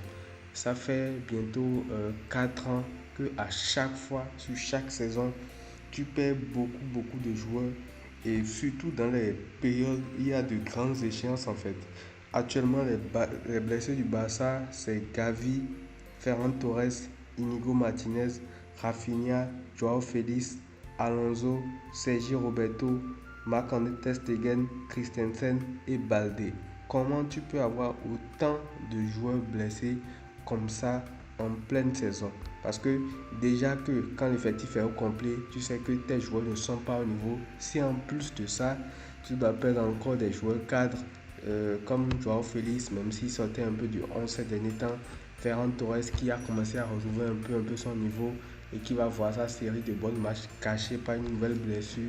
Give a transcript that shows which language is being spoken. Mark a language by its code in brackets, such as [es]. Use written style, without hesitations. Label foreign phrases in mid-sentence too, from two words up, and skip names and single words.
[fr] Ça fait bientôt 4 ans que à chaque fois, sur chaque saison, tu perds beaucoup de joueurs et surtout dans les périodes où il y a de grandes échéances en fait. Actuellement, les blessés du Barça, c'est Gavi, Ferran Torres, Inigo Martinez, Rafinha, Joao Félix, Alonso, Sergi Roberto, Marc-André ter Stegen, Christensen et Balde. Comment tu peux avoir autant de joueurs blessés comme ça en pleine saison? Parce que déjà que quand l'effectif est au complet, tu sais que tes joueurs ne sont pas au niveau. Si en plus de ça, tu dois perdre encore des joueurs cadres comme Joao Félix, même s'il sortait un peu du 11 ces derniers temps, Ferran Torres qui a commencé à retrouver un peu son niveau et qui va voir sa série de bons matchs cachés par une nouvelle blessure.